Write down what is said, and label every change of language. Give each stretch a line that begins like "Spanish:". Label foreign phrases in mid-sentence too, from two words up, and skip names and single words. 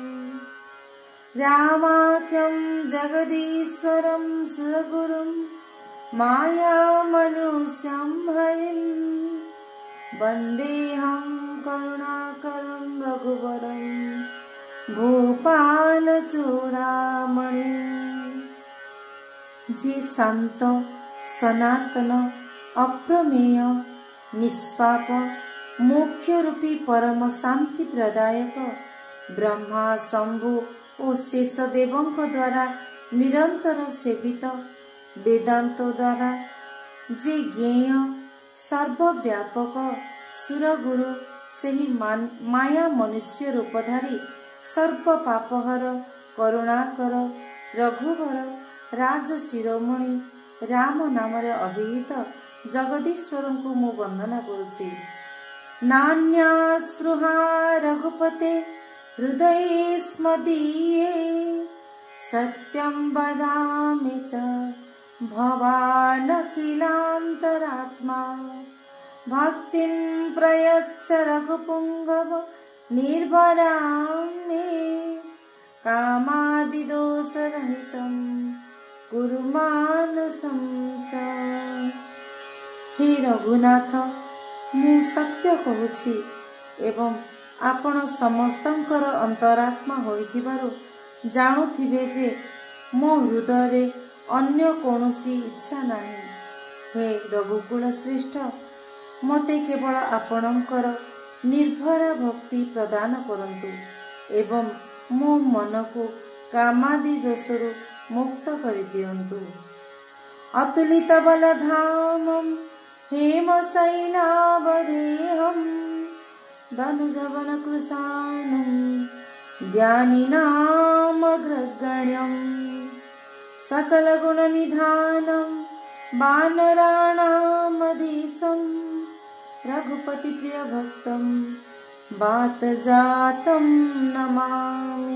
Sanskrit: रामाख्यं जगदीश्वरं सुरगुरुं मायामनुष्यं हरिं वन्देऽहं करुणाकरं रघुवरं भूपालचूडामणिं।
Odia: ଯେ ଶାନ୍ତ ସନାତନ ଅପ୍ରମେୟ ନିଷ୍ପାପ ମୋକ୍ଷ ରୂପୀ ପରମ ଶାନ୍ତି ପ୍ରଦାୟକ ବ୍ରହ୍ମା ଶମ୍ଭୁ ଓ ଶେଷଦେବଙ୍କ ଦ୍ୱାରା ନିରନ୍ତର ସେବିତ ବେଦାନ୍ତଙ୍କ ଦ୍ୱାରା ଯେ ଜ୍ଞେୟ ସର୍ବବ୍ୟାପକ ସୁରଗୁରୁ ସହି ମାୟା ମନୁଷ୍ୟ ରୂପଧାରୀ ସର୍ବ ପାପହର କରୁଣାକର ରଘୁବର ରାଜ ଶିରୋମଣି ରାମ ନାମ ଅଭିହିତ ଜଗଦୀଶ୍ୱର କୁ ମୁଁ ବନ୍ଦନା କରୁଛି।
Sanskrit: नान्या स्पृहा रघुपते हृदय स्मदीये सत्यं वदामि च भवानखिलान्तरात्मा भक्तिं प्रयच्छ रघुपुंगव निर्भरां मे कामादिदोषरहितं कुरु मानसं च।
Odia: ହେ ରଘୁନାଥ ମୁଁ ସତ୍ୟ କହୁଛି ଏବଂ ଆପଣ ସମସ୍ତଙ୍କର ଅନ୍ତରାତ୍ମା ହୋଇଥିବାରୁ ଜାଣୁଥିବେ ଯେ ମୋ ହୃଦୟ ଅନ୍ୟ କୌଣସି ଇଚ୍ଛା ନାହିଁ। ହେ ରଘୁକୁଳ ଶ୍ରେଷ୍ଠ ମତେ କେବଳ ଆପଣଙ୍କର ନିର୍ଭରା ଭକ୍ତି ପ୍ରଦାନ କରନ୍ତୁ ଏବଂ ମୋ ମନ କୁ କାମାଦି ଦୋଷରୁ ମୁକ୍ତ କରି ଦିଅନ୍ତୁ।
Sanskrit: अतुलित बलधामं हेमशैलावदेहं धनुजवन कृशानं ज्ञानिनामग्रगण्यं सकल गुण निधानं वानराणामधीशं रघुपति प्रिय भक्तं बात जातं नमामि।